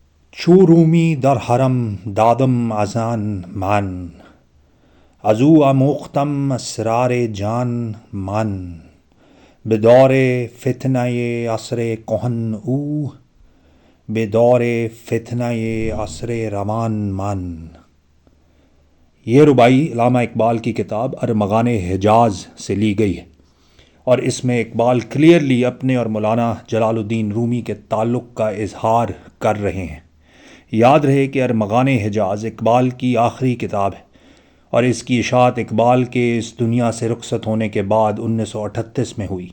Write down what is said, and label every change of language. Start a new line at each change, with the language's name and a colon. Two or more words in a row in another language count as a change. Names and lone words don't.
Persian: چو رومی در حرم دادم ازان من، ازو آموختم اسرار جان من. به دور فتنه عصر کهن او، به دور فتنه عصر روان من.
Urdu: یہ ربائی علامہ اقبال کی کتاب ارمغان حجاز سے لی گئی ہے، اور اس میں اقبال کلیئرلی اپنے اور مولانا جلال الدین رومی کے تعلق کا اظہار کر رہے ہیں۔ یاد رہے کہ ارمغان حجاز اقبال کی آخری کتاب ہے، اور اس کی اشاعت اقبال کے اس دنیا سے رخصت ہونے کے بعد 1938 میں ہوئی۔